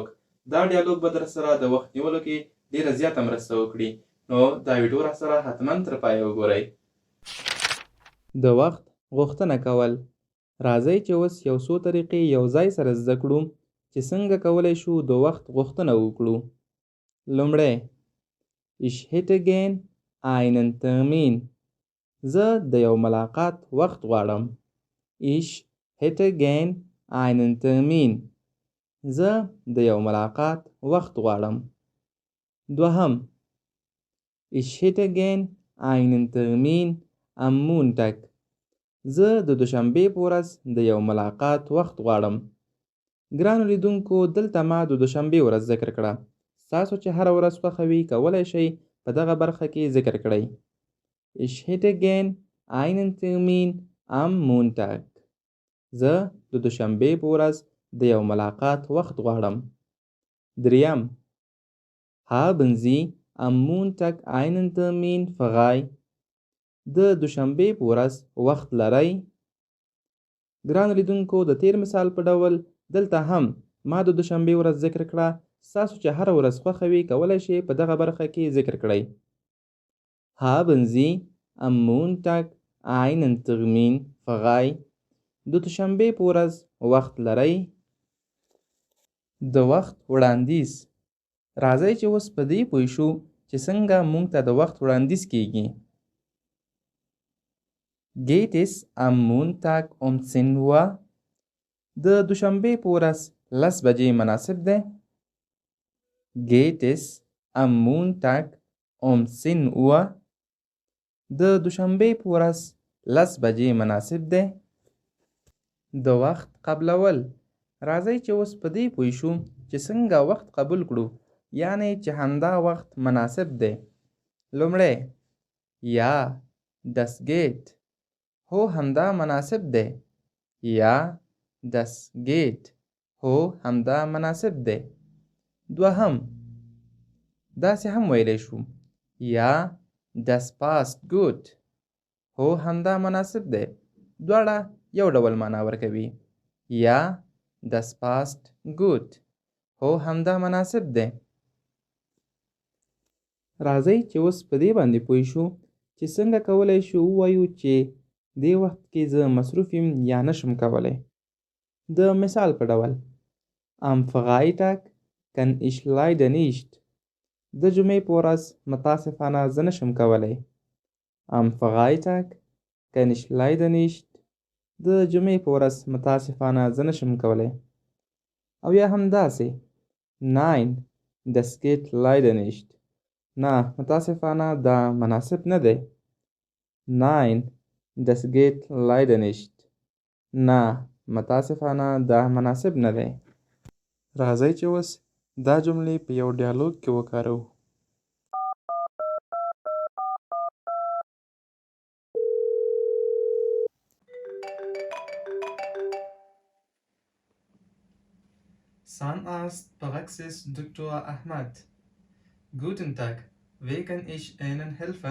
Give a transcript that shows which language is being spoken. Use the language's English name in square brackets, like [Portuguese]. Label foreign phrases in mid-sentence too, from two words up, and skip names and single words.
[Pashto] دا ډیالوګ به در سره د وخت نیولو کې ډېره زیاته مرسته وکړي. نو دا ویډیو را سره حتما تر پایه وګورئ. د وخت غوښتنه کول. راځئ چې اوس یو څو طریقې یو ځای سره زده کړو چې څنګه کولی شو د وخت غوښتنه وکړو. لومړی: [German] Ich hätte gern einen Termin. [Pashto] زه د یو ملاقات وخت غواړم. [German] Ich hätte gern einen Termin. [Pashto] زه د یو ملاقات وخت غواړم. دوهم: [German] Ich hätte gern einen Termin am Montag. [Pashto] زه د دوشنبې په ورځ د یو ملاقات وخت غواړم. ګرانو لیدونکو، دلته ما د دوشنبې ورځ ذکر کړه. ستاسو چې هره ورځ خوښه وي کولی شئ په دغه برخه کې ذکر کړئ. [German] Ich hätte gern einen Termin am Montag. [Pashto] زه د دوشنبې په ورځ د یو ملاقات وخت غواړم. دریم: [German] Haben Sie am Montag einen Termin frei? [Pashto] د دوشنبې په ورځ وخت لرئ؟ ګرانو لیدونکو، د تیر مثال په ډول دلته هم ما د دوشنبې ورځ ذکر کړه. ستاسو چې هره ورځ خوښه وي کولی شئ په دغه برخه کې ذکر کړئ. [German] Haben Sie am Montag einen Termin frei? [Pashto] د دوشنبې په ورځ وخت لرئ؟ د وخت وړاندیز. راځئ چې اوس په دې پوه شو چې څنګه موږ ته د وخت وړاندیز کیږي. [German] Geht es am Montag um 10 Uhr? [Pashto] د دوشنبې په ورځ 10 بجې مناسب دی. [German] Geht es am Montag um 10 Uhr? [Pashto] د دوشنبې په ورځ 10 بجې مناسب دی. د وخت قبلول. راځئ چې اوس په دې پوه شو چې څنګه وخت قبول کړو، یعنی چې همدا وخت مناسب دی. لومړی: [German] Ja, das geht. [Pashto] هو همدا مناسب دی. [German] Ja, das geht. [Pashto] هو همدا مناسب دی. دوهم: داسې هم ویلی شو. [German] Ja, das passt gut. [Pashto] هو همدا مناسب دی. دواړه یو ډول معنا ورکوي. [German] Ja, das passt gut. [Pashto] هو همدا مناسب دی. راځئ چې اوس په دې باندې پوه شو چې څنګه کولی شو ووایو چې دې وخت کې زه مصروف یم یا نشم کولی. د مثال په ډول: [German] Am Freitag kann ich leider nicht. [Pashto] د جمعې په ورځ متاسفانه زه نشم کولی. [German] Am Freitag kann ich leider nicht. [Pashto] د جمعې په ورځ متاسفانه زه نشم کولی. او یا هم داسې: [German] Nein, das geht leider nicht. [Pashto] نه، متاسفانه دا مناسب نه دی. [German] Nein, das geht leider nicht. [Pashto] نه، متاسفانه دا مناسب نه دی. راځئ چې اوس دا جملې په یو ډیالوګ کې وکاروو. [German] Zahnarzt Praxis Dr. Ahmad. Guten Tag, wie kann ich Ihnen helfen?